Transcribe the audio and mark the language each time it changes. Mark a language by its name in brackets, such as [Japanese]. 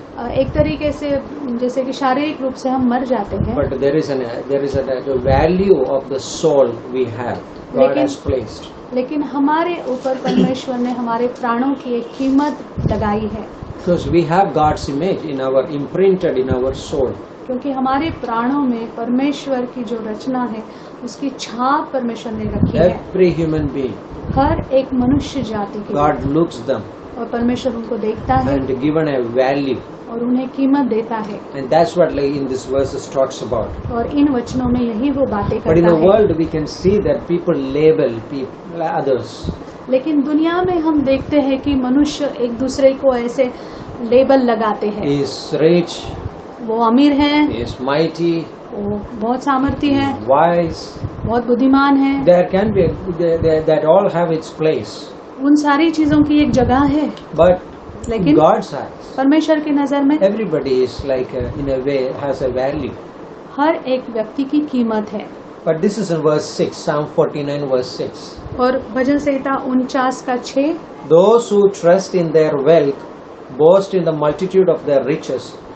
[Hindi] एक तरीके से जैसे कि शारीरिक रूप से हम मर जाते हैं [English] but there is the value of the soul we have. God [Hindi] लेकिन- [English] has placed. [Hindi] लेकिन हमारे ऊपर परमेश्वर ने हमारे प्राणों की एक कीमत लगाई है [English] Because we have God's image imprinted in our soul. [Hindi] क्योंकि हमारे प्राणों में परमेश्वर की जो रचना है उसकी छाप परमेश्वर ने रखी है। [English] Every human being, [Hindi] हर एक मनुष्य जाति के [English] God looks them [Hindi] और परमेश्वर उनको देखता है [English] and given a value. [Hindi] और उन्हें कीमत देता है [English] And that's what like in this verses talks about. [Hindi] और इन वचनों में यही वो बातें [English] But in [Hindi] करता [English] the [Hindi] है। [English] world we can see that people label others. [Hindi] लेकिन दुनिया में हम देखते हैं कि मनुष्य एक दूसरे को ऐसे लेबल लगाते हैं। [English] He is rich, [Hindi] वो अमीर हैं, [English] he is mighty, [Hindi] वो बहुत सामर्थी [English] he [Hindi] हैं, [English] is wise. [Hindi] बहुत बुद्धिमान हैं। [English] There can be that all have its place. [Hindi] उन सारी चीजों की एक जगह है, [English] But in [Hindi] लेकिन [English] God's eyes, [Hindi] परमेश्वर की नजर में [English] everybody is like in a way has a value. [Hindi] हर एक व्यक्ति की कीमत है। [English] But this is in verse 6, Psalm 49 verse 6. [Hindi] और भजन संहिता 49 का 6, [English] Those who trust in their wealth boast in the multitude of their riches.